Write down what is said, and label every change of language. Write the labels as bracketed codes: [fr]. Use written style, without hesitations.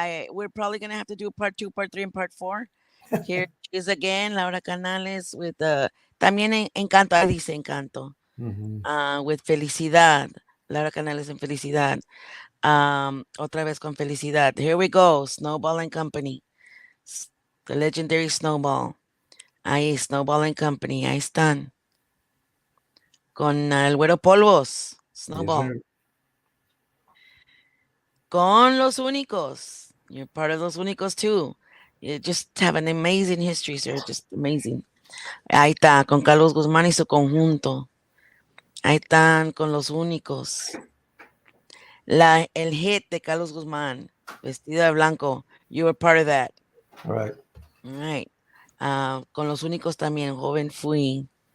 [en] We're probably going to have to do part 2, part 3, and part 4. Here she is again, Laura Canales with [es] también [en] Encanto, [es] dice [en] Encanto. With Felicidad. [es] Laura Canales en Felicidad. Otra vez con Felicidad. [en] Here we go. Snowball and Company. The legendary Snowball. [es] Ahí, Snowball and Company, ahí están. Con el Güero Polvos, [en] Yes, Snowball. sir. [es] Con Los Únicos. [en] You're part of Los Únicos too. You just have an amazing history, sir. Just amazing. [es] Ahí está, con Carlos Guzmán y su conjunto. Ahí están con Los Únicos. El hit de Carlos Guzmán, vestido de blanco. [en] You were part of that. Right. All right. [es] Con Los Únicos también, joven fui.